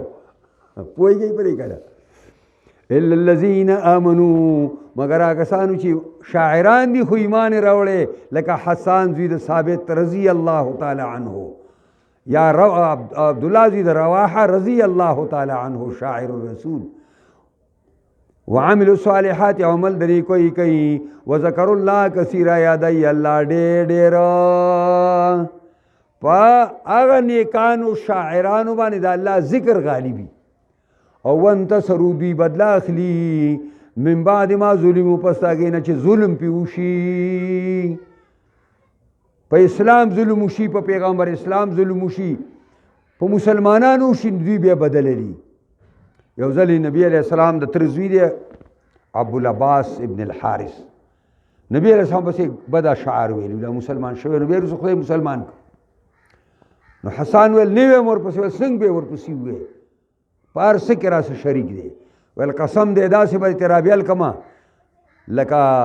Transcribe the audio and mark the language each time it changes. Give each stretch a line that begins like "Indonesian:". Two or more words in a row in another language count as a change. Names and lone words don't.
Pashto: پوهېږئ پرې که نه
Arabic: إلا الذين آمنوا
Pashto: مگر هغه کسانو چې شاعران دي خو ایمان یې راوړی لکه حسان زوی د ثابت
Arabic: رضی الله تعالی عنه
Pashto: یا عبدالله زوی د رواحه
Arabic: رضی الله تعالی عنه
Pashto: شاعر الرسول
Arabic: وعملوا الصالحات
Pashto: عمل د نیکوي کوي
Arabic: وذکروا الله کثیرا
Pashto: یادوي الله ډېر ډېر په هغه نیکانو شاعرانو باندې د الله ذکر غالبي او وانتصروا دوی بدله اخلي
Arabic: من بعد ما ظلموا
Pashto: پس هغې نه چې ظلم پې وشي په اسلام ظلم وشي په پیغمبر اسلام ظلم وشي په مسلمانانو وشي دوی بیا بدله دي یو ځل نبی
Arabic: علیہ السلام
Pashto: د تره زوی دی ابوالعباس ابن الحارث نبی
Arabic: علیہ السلام
Pashto: پسې بد اشعار ویلي دا مسلمان شوی نو بیا وروسته خدای مسلمان نو حسان ویل نه ویم ورپسې ویل څنګه به ورپسې ووایې په هر څه کې راسه شریک دی ویل قسم دی داسې به دې رابیل کړمه لکه